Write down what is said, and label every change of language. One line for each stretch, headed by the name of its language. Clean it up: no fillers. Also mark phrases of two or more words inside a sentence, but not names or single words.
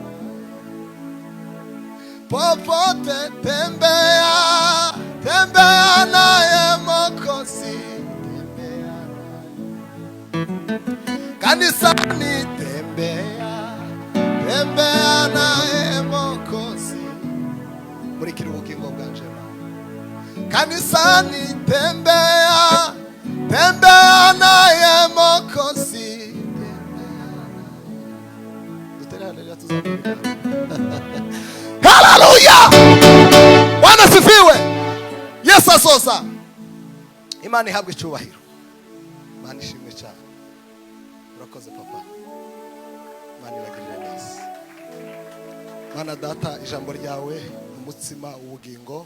Swahili: popote tembea naye Mwokozi tembea kanisani tembea naye Mwokozi
Kinyarwanda: muri kiruhuko bwanje
Swahili: kanisani tembea naye Mwokozi haleluya Bwana
Kinyarwanda: sifiwe Yesu asoza Imana ihabwe icyubahiro Imana ishimwe cyane urakoze papa Imana ibagirire neza Mana data ijambo ryawe umutsima ubugingo